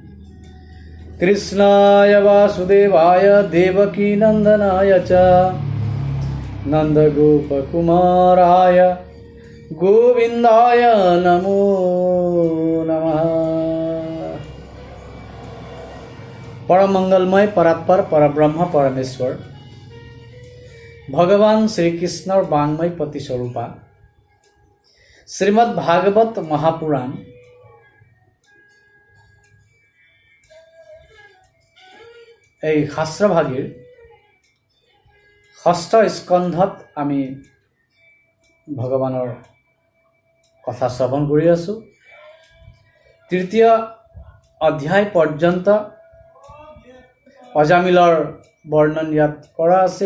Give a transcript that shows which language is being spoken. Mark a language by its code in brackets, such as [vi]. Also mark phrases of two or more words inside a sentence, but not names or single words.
[sa] कृष्णाय वासुदेवाय देवकीनन्दनाय च नन्दगोपकुमाराय गोविन्दाय नमो नमः। परम मंगलमय परात्पर परब्रह्म परमेश्वर भगवान श्री कृष्णर वाङ्मय पति स्वरूपा श्रीमद् भागवत महापुराण [as] এই শাস্ত্ৰভাগীৰ ষষ্ঠ স্কন্ধত আমি ভগৱানৰ কথা শ্ৰৱণ কৰি আছোঁ। তৃতীয় অধ্যায় পৰ্যন্ত অজামিলৰ বৰ্ণন ইয়াত কৰা আছিল।